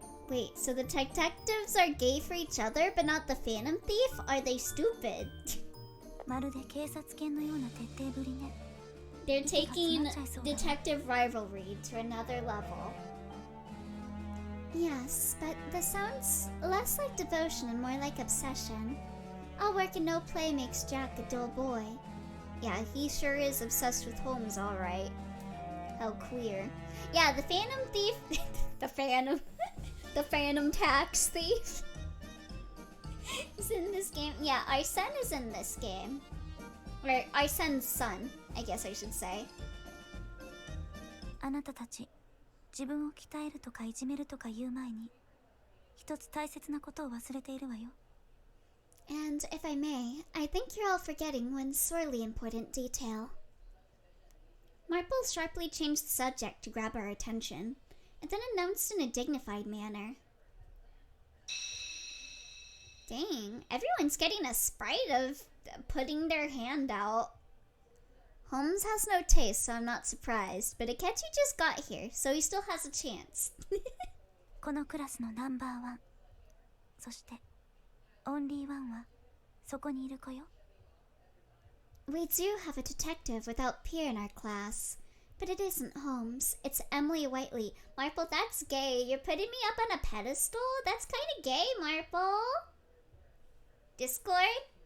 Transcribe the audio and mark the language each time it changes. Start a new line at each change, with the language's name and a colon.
English: Wait, so the detectives are gay for each other, but not the Phantom Thief? Are they stupid?
Japanese: まるで警察犬のような徹底ぶりね。
English: They're taking detective rivalry to another level. Yes, but this sounds less like devotion and more like obsession. All work and no play makes Jack a dull boy. Yeah, he sure is obsessed with Holmes, alright. How queer. Yeah, the Phantom Thief. the Phantom. the Phantom Tax Thief. is in this game. Yeah, Arsene is in this game. Or Arsene's son, I guess I should say.
Japanese: あなたたち、自分を鍛えるとかいじめるとか言う前に、一つ大切なことを忘れているわよ。
English: And if I may, I think you're all forgetting one sorely important detail. Marple sharply changed the subject to grab our attention, and then announced in a dignified manner. Dang, everyone's getting a sprite of putting their hand out. Holmes has no taste, so I'm not surprised, but Akechi just got here, so he still has a chance.
Japanese: このクラスのナンバーワン。そして、オンリーワンはそこにいる子よ。
English: We do have a detective without peer in our class, but it isn't Holmes. It's Emily Whiteley. Marple, that's gay. You're putting me up on a pedestal? That's kind of gay, Marple. Discord?